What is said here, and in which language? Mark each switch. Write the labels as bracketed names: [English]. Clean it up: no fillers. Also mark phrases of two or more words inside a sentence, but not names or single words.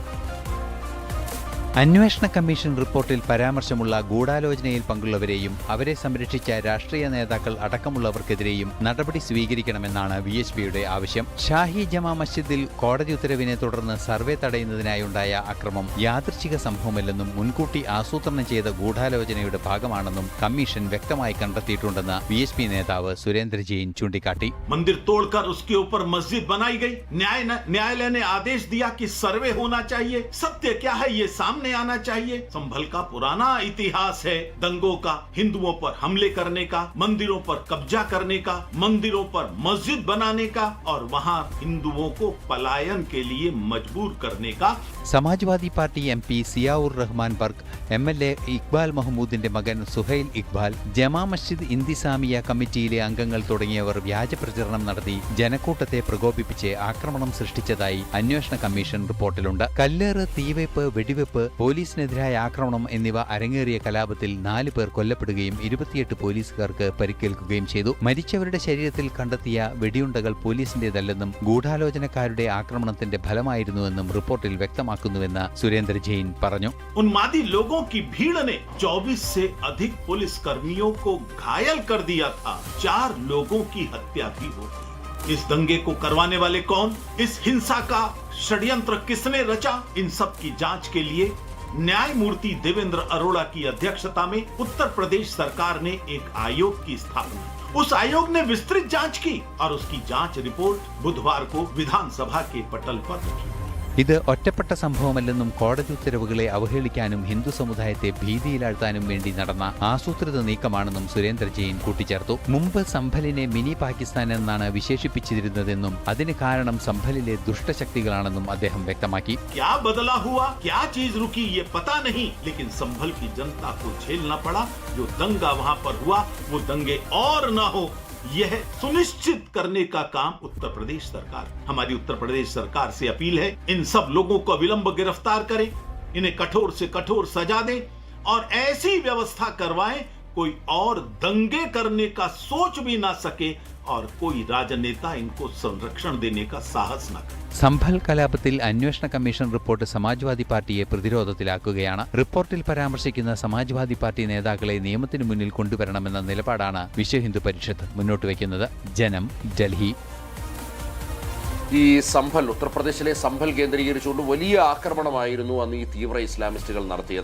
[Malayalam] അന്വേഷണ കമ്മീഷൻ റിപ്പോർട്ടിൽ പരാമർശമുള്ള ഗൂഢാലോചനയിൽ പങ്കുള്ളവരെയും അവരെ സംരക്ഷിച്ച രാഷ്ട്രീയ നേതാക്കൾ അടക്കമുള്ളവർക്കെതിരെയും നടപടി സ്വീകരിക്കണമെന്നാണ് VHPയുടെ ആവശ്യം. ഷാഹി ജമാ മസ്ജിദിൽ കോടതി ഉത്തരവിനെ തുടർന്ന് സർവേ തടയുന്നതിനായുണ്ടായ അക്രമം യാദൃച്ഛിക സംഭവമല്ലെന്നും മുൻകൂട്ടി ആസൂത്രണം ചെയ്ത ഗൂഢാലോചനയുടെ ഭാഗമാണെന്നും കമ്മീഷൻ വ്യക്തമായി കണ്ടെത്തിയിട്ടുണ്ടെന്ന് VHP നേതാവ് സുരേന്ദ്ര ജെയിൻ ചൂണ്ടിക്കാട്ടി. [Hindi] मंदिर तोड़कर उसके ऊपर मस्जिद बनाई गई. न्यायालय ने आदेश दिया कि सर्वे होना चाहिए. सत्य क्या है ये सामने आना चाहिए. संभल का पुराना इतिहास है दंगों का, हिंदुओं पर हमले करने का, मंदिरों पर कब्जा करने का, मंदिरों पर मस्जिद बनाने का और वहां हिंदुओं को पलायन के लिए मजबूर करने का. [Malayalam] സമാജ്വാദി പാർട്ടി MP സിയാഉർ റഹ്മാൻ ബർഗ്, MLA ഇക്ബാൽ മഹ്മൂദിന്റെ മകൻ സുഹൈൽ ഇക്ബാൽ, ജമാ മസ്ജിദ് ഇന്തിസാമിയ കമ്മിറ്റിയിലെ അംഗങ്ങൾ തുടങ്ങിയവർ വ്യാജ പ്രചരണം നടത്തി ജനക്കൂട്ടത്തെ പ്രകോപിപ്പിച്ച് ആക്രമണം സൃഷ്ടിച്ചതായി അന്വേഷണ കമ്മീഷൻ റിപ്പോർട്ടിലുണ്ട്. കല്ലേറ്, തീവയ്പ്, വെടിവെപ്പ്, പോലീസിനെതിരായ ആക്രമണം എന്നിവ അരങ്ങേറിയ കലാപത്തിൽ 4 പേർ കൊല്ലപ്പെടുകയും 28 പോലീസുകാർക്ക് പരിക്കേൽക്കുകയും ചെയ്തു. മരിച്ചവരുടെ ശരീരത്തിൽ കണ്ടെത്തിയ വെടിയുണ്ടകൾ പോലീസിന്റേതല്ലെന്നും ഗൂഢാലോചനക്കാരുടെ ആക്രമണത്തിന്റെ ഫലമായിരുന്നുവെന്നും റിപ്പോർട്ടിൽ വ്യക്തമാക്കുന്നുവെന്ന് സുരേന്ദ്ര ജെയിൻ പറഞ്ഞു. [Hindi] उन्मादी लोगों की भीड़ ने 24 से अधिक पुलिस कर्मियों को घायल कर दिया था. 4 लोगों की हत्या भी हो गई. इस दंगे को करवाने वाले कौन, इस हिंसा का षड्यंत्र किसने रचा, इन सब की जांच के लिए न्यायमूर्ति देवेंद्र अरोड़ा की अध्यक्षता में उत्तर प्रदेश सरकार ने एक आयोग की स्थापना. उस आयोग ने विस्तृत जांच की और उसकी जांच रिपोर्ट बुधवार को विधानसभा के पटल पर रखी. [Malayalam] ഇത് ഒറ്റപ്പെട്ട സംഭവമല്ലെന്നും കോടതി ഉത്തരവുകളെ അവഹേളിക്കാനും ഹിന്ദു സമുദായത്തെ ഭീതിയിലാഴ്ത്താനും വേണ്ടി നടന്ന ആസൂത്രിത നീക്കമാണെന്നും സുരേന്ദ്ര ജെയിൻ കൂട്ടിച്ചേർത്തു. മുമ്പ് സംഭലിനെ മിനി പാകിസ്ഥാൻ എന്നാണ് വിശേഷിപ്പിച്ചിരുന്നതെന്നും അതിന് കാരണം സംഭലിലെ ദുഷ്ടശക്തികളാണെന്നും അദ്ദേഹം വ്യക്തമാക്കി. [Hindi] क्या बदला हुआ, क्या चीज रुकी ये पता नहीं, लेकिन संभल की जनता को झेलना पड़ा. जो दंगा वहां पर हुआ वो दंगे और न हो, यह सुनिश्चित करने का काम उत्तर प्रदेश सरकार. हमारी उत्तर प्रदेश सरकार से अपील है, इन सब लोगों को विलंब गिरफ्तार करें. इन्हें कठोर से कठोर सजा दें और ऐसी व्यवस्था करवाएं कोई और दंगे करने का सोच भी ना सके और कोई राजनेता इनको संरक्षण देने का साहस न करे. [Malayalam] സംഭൽ കലാപത്തിൽ അന്വേഷണ കമ്മീഷൻ റിപ്പോർട്ട് സമാജ്വാദി പാർട്ടിയെ പ്രതിരോധത്തിലാക്കുകയാണ്. റിപ്പോർട്ടിൽ പരാമർശിക്കുന്ന സമാജ്വാദി പാർട്ടി നേതാക്കളെ നിയമത്തിനു മുന്നിൽ കൊണ്ടുവരണമെന്ന നിലപാടാണ് വിശ്വ ഹിന്ദു പരിഷത്ത് മുന്നോട്ട് വയ്ക്കുന്നത്. ജനം, ഡൽഹി. ഈ സംഭൽ, ഉത്തർപ്രദേശിലെ സംഭൽ കേന്ദ്രീകരിച്ചുകൊണ്ട് വലിയ ആക്രമണമായിരുന്നു അന്ന് ഈ തീവ്ര ഇസ്ലാമിസ്റ്റുകൾ നടത്തിയത്.